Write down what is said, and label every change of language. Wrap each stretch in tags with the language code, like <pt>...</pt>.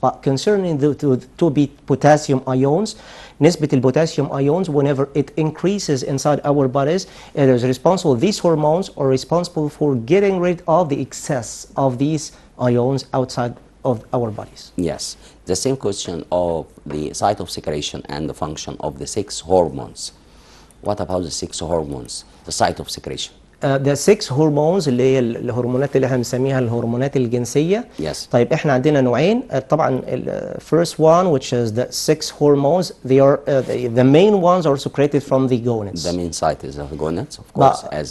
<en>But concerning the to be potassium ions,</en> <ar>نسبة البوتاسيوم</ar> <en>ions, whenever it increases inside our bodies, it is responsible, these hormones are responsible for getting rid of the excess of these ions outside of our bodies. Yes, the same question of the site of secretion and the function of the 6 hormones. What about the 6 hormones, the site of secretion? The 6 hormones</en> <ar>اللي هي الهرمونات اللي احنا بنسميها الهرمونات الجنسية.</ar> <en>Yes.</en> <ar>طيب احنا عندنا نوعين.</ar> <en>طبعا first one, which is the 6 hormones, they are the main ones are secreted from the gonads. The main site is the gonads, of course,</en>